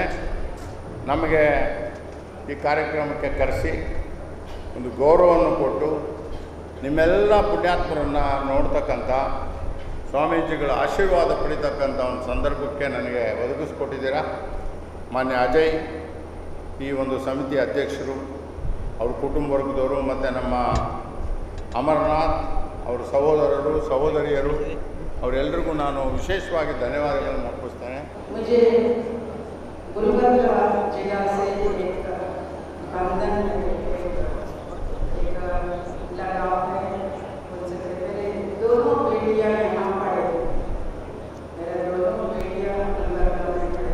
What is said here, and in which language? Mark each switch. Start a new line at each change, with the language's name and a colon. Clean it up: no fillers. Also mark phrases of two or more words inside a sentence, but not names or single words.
Kannada: ನಮಗೆ ಈ ಕಾರ್ಯಕ್ರಮಕ್ಕೆ ಕರೆಸಿ ಒಂದು ಗೌರವವನ್ನು ಕೊಟ್ಟು ನಿಮ್ಮೆಲ್ಲ ಪುಣ್ಯಾತ್ಮರನ್ನು ನೋಡ್ತಕ್ಕಂಥ, ಸ್ವಾಮೀಜಿಗಳ ಆಶೀರ್ವಾದ ಪಡಿತಕ್ಕಂಥ ಒಂದು ಸಂದರ್ಭಕ್ಕೆ ನನಗೆ ಒದಗಿಸ್ಕೊಟ್ಟಿದ್ದೀರಾ. ಮಾನ್ಯ ಅಜಯ್, ಈ ಒಂದು ಸಮಿತಿ ಅಧ್ಯಕ್ಷರು, ಅವ್ರ ಕುಟುಂಬ ವರ್ಗದವರು, ಮತ್ತು ನಮ್ಮ ಅಮರನಾಥ್, ಅವ್ರ ಸಹೋದರರು ಸಹೋದರಿಯರು, ಅವರೆಲ್ಲರಿಗೂ ನಾನು ವಿಶೇಷವಾಗಿ ಧನ್ಯವಾದಗಳನ್ನು ಅರ್ಪಿಸ್ತೇನೆ.
Hindi: मुझे गुलबर्गा जिला से एक बंधन एक लगाव है उनसे। मेरे दोनों बेटियां यहाँ पढ़े, मेरे दोनों बेटियां गुलबर्गा में पढ़े।